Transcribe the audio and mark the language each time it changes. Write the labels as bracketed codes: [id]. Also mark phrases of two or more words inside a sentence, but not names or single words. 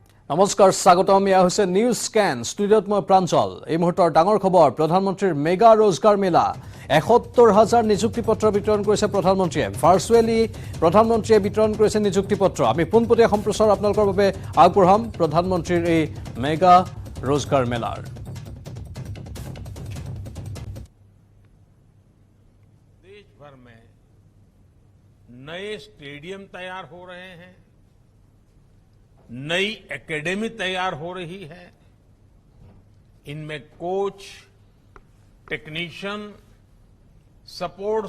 [as] নমস্কাৰ স্বাগতম ইয়া হৈছে নিউজ স্ক্যান ষ্টুডিঅ'ত মই প্ৰাঞ্জল এই মুহূৰ্তৰ ডাঙৰ খবৰ প্ৰধানমন্ত্ৰীৰ মেগা रोजगार মেলা ৭১,০০০ নিযুক্তি পত্ৰ বিতৰণ কৰিছে প্ৰধানমন্ত্ৰীয়ে ভাৰ্চুৱেলি প্ৰধানমন্ত্ৰীয়ে বিতৰণ কৰিছে নিযুক্তি পত্ৰ আমি পোনপটীয়া সম্প্ৰচাৰ আপোনালোকৰ বাবে আগবঢ়াম প্ৰধানমন্ত্ৰীৰ এই মেগা रोजगार মেলাৰ [hi] देश भर में नए स्टेडियम तैयार हो रहे हैं नई एकेडमी तैयार हो रही है इनमें कोच टेक्नीशियन सपोर्ट